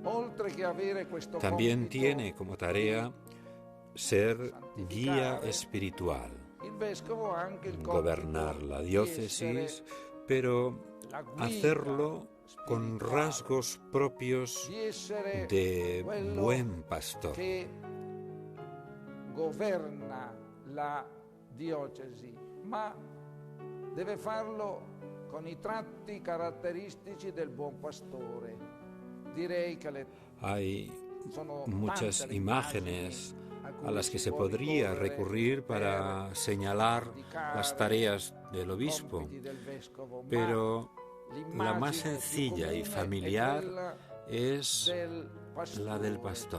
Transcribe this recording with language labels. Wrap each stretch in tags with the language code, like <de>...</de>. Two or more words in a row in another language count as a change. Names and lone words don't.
<es>También tiene como tarea ser guía espiritual, gobernar la diócesis, pero hacerlo con rasgos propios de buen pastor.</es> <it>Governa la diocesi, ma deve farlo con i tratti caratteristici del buon pastore.</it> <es>Direi que hay muchas imágenes a las que se podría recurrir para señalar las tareas del obispo, pero la más sencilla y familiar es la del pastor.</es>